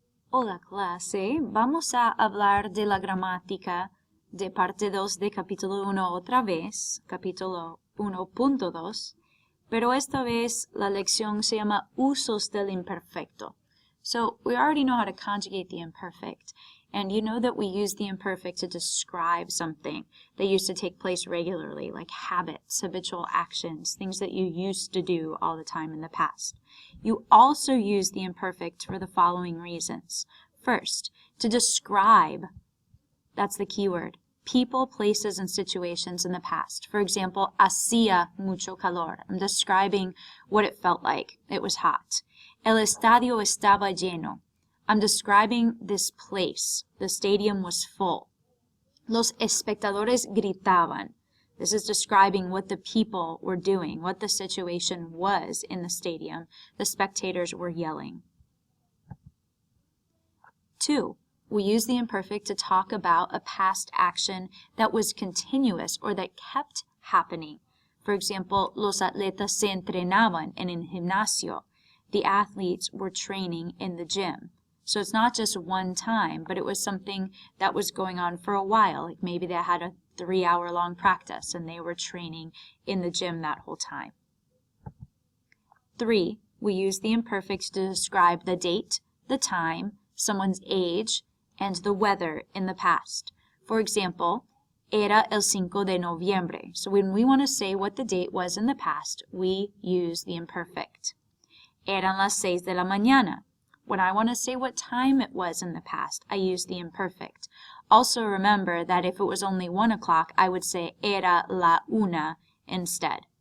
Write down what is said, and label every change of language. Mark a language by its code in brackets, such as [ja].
[es] Hola clase, vamos a hablar de la gramática de parte 2 de capítulo 1 otra vez, capítulo 1.2, pero esta vez la lección se llama usos del imperfecto. [en] So we already know how to conjugate the imperfect, and you know that we use the imperfect to describe something that used to take place regularly, like habits, habitual actions, things that you used to do all the time in the past. You also use the imperfect for the following reasons. First, to describe, that's the key word, people, places, and situations in the past. For example, [es] hacía mucho calor. [en] I'm describing what it felt like. It was hot. [es] El estadio estaba lleno. [en] I'm describing this place. The stadium was full. [es] Los espectadores gritaban. [en] This is describing what the people were doing, what the situation was in the stadium. The spectators were yelling. 2. We use the imperfect to talk about a past action that was continuous or that kept happening. For example, [es] los atletas se entrenaban en el gimnasio. [en] The athletes were training in the gym. So it's not just one time, but it was something that was going on for a while. Like maybe they had a 3-hour-long practice and they were training in the gym that whole time. 3. We use the imperfect to describe the date, the time, someone's age, and the weather in the past. For example, [es] era el 5 de noviembre. [en] So when we want to say what the date was in the past, we use the imperfect. [es] Eran las 6 de la mañana. [en] When I want to say what time it was in the past, I use the imperfect. Also remember that if it was only 1 o'clock, I would say [es] era la una [en] instead.